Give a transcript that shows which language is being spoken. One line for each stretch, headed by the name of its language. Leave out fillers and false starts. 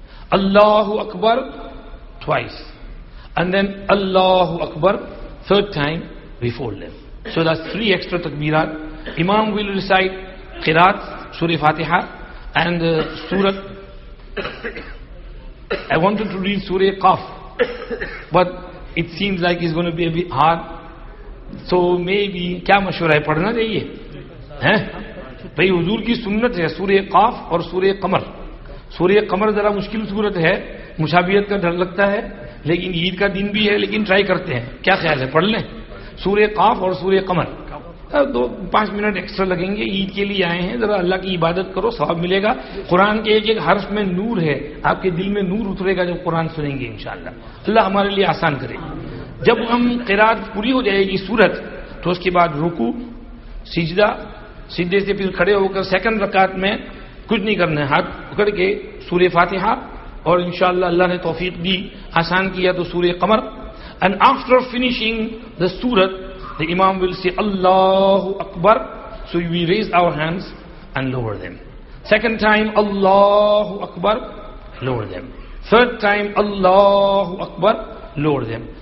English: Allahu Akbar twice. And then Allahu Akbar 3rd time, we fold them. So that's 3 extra takbirat. Imam will recite Qiraat, Surah Fatiha, and Surah. I wanted to read Surah Qaf, but it seems like it's going to be a bit hard. So maybe,
Hindi: क्या मशवरा है, पढ़ना चाहिए हैं? भाई हुजूर की सुन्नत है सूरह काफ और सूरह कमर. सूरह कमर जरा मुश्किल सूरत है, मुशाबियत का डर लगता है, लेकिन ईद का दिन भी है, लेकिन ट्राई करते हैं. क्या ख्याल है, पढ़ लें सूरह काफ और सूरह कमर? 2-5 मिनट एक्स्ट्रा लगेंगे. ईद के लिए आए हैं, जरा अल्लाह की इबादत करो, सवाब मिलेगा. कुरान के एक एक हर्फ में नूर है, आपके दिल में नूर उतरेगा जब कुरान सुनेंगे इंशाअल्लाह. अल्लाह हमारे लिए आसान करे. जब हम क़िरात पूरी हो जाएगी सूरत, तो उसके बाद रुकू, सिजदा, सीधे से फिर खड़े होकर सेकंड रकात में कुछ नहीं करना है, हाथ पकड़ के सूरह फातिहा, और इंशाअल्लाह अल्लाह ने तौफीक दी, आसान किया तो सूरह कमर.
English: And after finishing the सूरत, the Imam will say Allahu Akbar, so we raise our hands and lower them. Second time Allahu Akbar, lower them. Third time, Allahu Akbar, lower them.